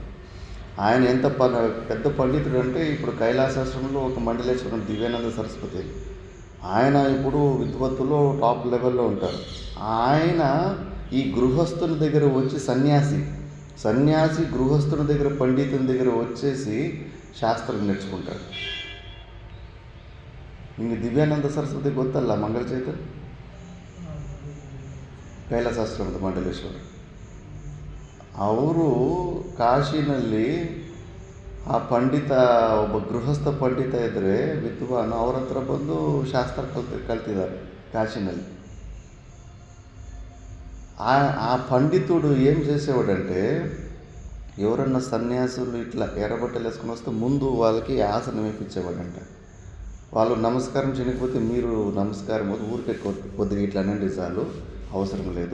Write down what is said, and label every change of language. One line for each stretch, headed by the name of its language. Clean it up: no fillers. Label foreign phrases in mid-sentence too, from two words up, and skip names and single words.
Telugu: ఆయన ఎంత పెద్ద పండితుడు అంటే ఇప్పుడు కైలాసాశ్రమంలో ఒక మండలేశ్వరం దివ్యానంద సరస్వతి, ఆయన ఇప్పుడు విద్వత్తులో
English: top levelలో
Telugu: ఉంటారు. ఆయన ఈ గృహస్థుని దగ్గర వచ్చి సన్యాసి గృహస్థుని దగ్గర పండితుని దగ్గర వచ్చేసి శాస్త్రం నేర్చుకుంటాడు.
Kannada: ఇంక దివ్యానంద సరస్వತಿ ಗೊತ್ತಲ್ಲ ಮಂಗಳಚೈತ್ರ ಕೈಲಾಸಾಶ್ರಮದ ಮಂಡಲೇಶ್ವರ ಅವರು ಕಾಶಿನಲ್ಲಿ ಆ ಪಂಡಿತ ಒಬ್ಬ ಗೃಹಸ್ಥ ಪಂಡಿತ ಇದ್ದರೆ ವಿದ್ವಾನ್ ಅವ್ರ ಹತ್ರ ಬಂದು ಶಾಸ್ತ್ರ ಕಲ್ತಿದ್ದಾರೆ కాశీನಲ್ಲಿ.
Telugu: ఆ పండితుడు ఏం చేసేవాడంటే ఎవరన్నా సన్యాసులు ఇట్లా ఎర్రబట్టలు వేసుకుని వస్తే ముందు వాళ్ళకి ఆసనం వేయించేవాడంట. వాళ్ళు నమస్కారం చేయకపోతే మీరు నమస్కారం ఊరికే కొద్దిగా ఇట్లా అనండి చాలు, అవసరం లేదు.